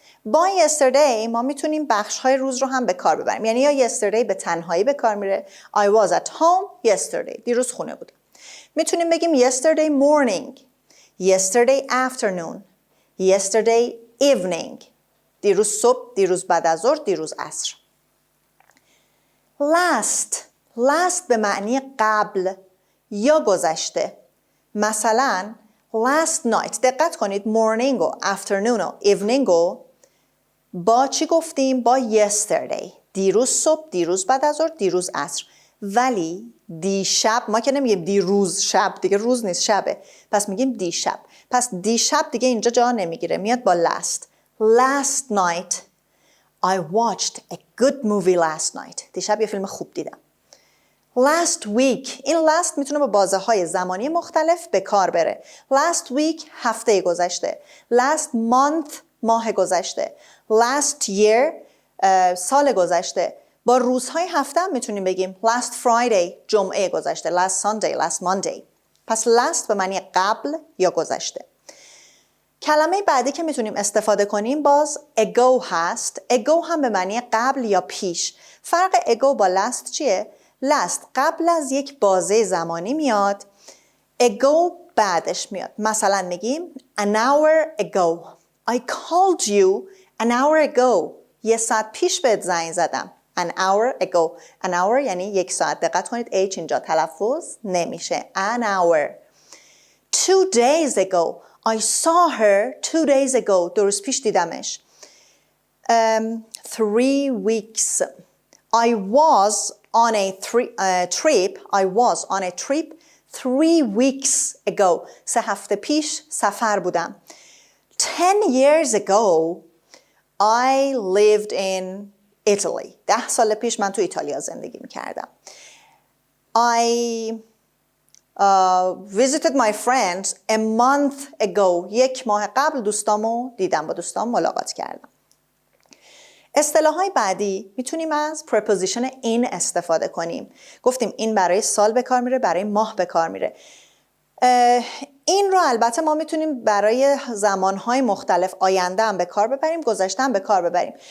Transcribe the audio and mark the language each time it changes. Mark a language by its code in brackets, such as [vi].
[fa] با yesterday ما میتونیم بخش‌های روز رو هم به کار ببریم. یعنی یا yesterday به تنهایی به کار میره. [en] I was at home yesterday. [fa] دیروز خونه بودم. [en] میتونیم بگیم yesterday morning, yesterday afternoon, yesterday evening. [fa] دیروز صبح، دیروز بعد از ظهر، دیروز عصر. last به معنی قبل یا گذشته. مثلا last night. دقت کنید morning و afternoon و evening رو با چی گفتیم؟ با yesterday. دیروز صبح، دیروز بعد از ظهر، دیروز عصر. ولی دیشب، ما که نمیگیم دیروز شب، دیگه روز نیست شبه، پس میگیم دیشب. پس دیشب دیگه اینجا جا نمیگیره، میاد با last night [en] I watched a good movie last night. [fa] دیشب یه فیلم خوب دیدم. last week. این last میتونه با بازه های زمانی مختلف به کار بره. last week هفته گذشته. last month ماه گذشته. last year سال گذشته. با روزهای هفته هم میتونیم بگیم last Friday جمعه گذشته. [en] last Sunday, last Monday. [fa] پس last به معنی قبل یا گذشته. کلمه بعدی که میتونیم استفاده کنیم باز ago هست. ago هم به معنی قبل یا پیش. فرق ago با last چیه؟ last قبل از یک بازه زمانی میاد. ago بعدش میاد. مثلا میگیم [en] an hour ago. I called you an hour ago. [fa] یه ساعت پیش بهت زنگ زدم. [en] an hour ago. [fa] an hour یعنی یک ساعت. دقت کنید H اینجا تلفظ نمیشه. [en] an hour. 2 days ago. I saw her 2 days ago. [fa] 2 روز پیش دیدمش. 3 weeks. [en] I was on a trip. I was on a trip 3 weeks ago. [fa] 3 هفته پیش سفر بودم. [en] 10 years ago I lived in Italy. [fa] 10 سال پیش من تو ایتالیا زندگی میکردم. [en] I visited my friends a month ago. [fa] 1 ماه قبل دوستامو دیدم، با دوستام ملاقات کردم. اصطلاحات بعدی میتونیم از preposition in استفاده کنیم. گفتیم این برای سال به کار میره، برای ماه به کار میره. این رو البته ما میتونیم برای زمانهای مختلف آینده هم به کار ببریم، گذشته هم به کار ببریم.